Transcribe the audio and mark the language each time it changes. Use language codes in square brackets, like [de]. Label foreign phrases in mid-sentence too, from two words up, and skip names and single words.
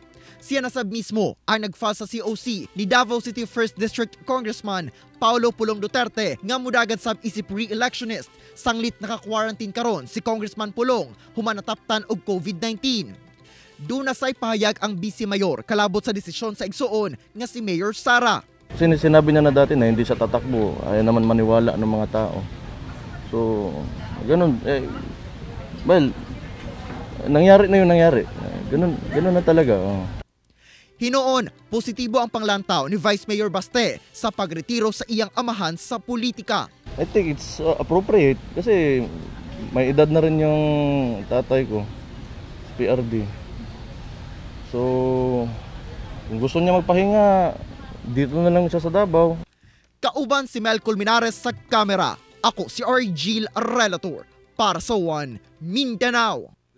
[ceb] Siya na sab mismo ang nag-file sa COC ni Davao City 1st District Congressman Paulo Duterte nga mudagad sab isip re-electionist. Sanglit naka-quarantine karon si Congressman Pulong human nataptan og COVID-19. Duna say pahayag ang Vice Mayor kalabot sa desisyon sa igsuon nga si Mayor Sara. [tl] Sinabi niya na dati na hindi siya tatakbo, ayaw naman maniwala ng mga tao. So, ganun, well, nangyari na yung nangyari. Ganun na talaga. [ceb] Hinoon, positibo ang panglantaw ni Vice Mayor Baste sa pagretiro sa iyang amahan sa politika. [en] I think it's appropriate [tl] kasi may edad na rin yung tatay ko, PRD. So, kung gusto niya magpahinga, dito na lang siya sa Davao. [ceb] Kauban si Mel Colmenares sa kamera. Ako si RG Relator para sa 1 Mindanao.